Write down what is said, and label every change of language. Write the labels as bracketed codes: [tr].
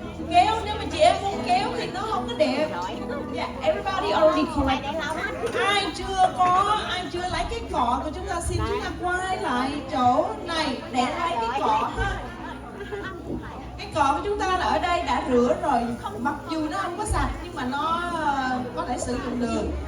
[vi] Kéo, nếu mà chị em muốn kéo thì nó không có đẹp. [en] Yeah, everybody already collect. [vi] Ai chưa lấy cái cọ của chúng ta, xin chúng ta quay lại chỗ này để lấy cái cọ ha. Cái cọ của chúng ta là ở đây đã rửa rồi, mặc dù nó không có sạch nhưng mà nó có thể sử dụng được.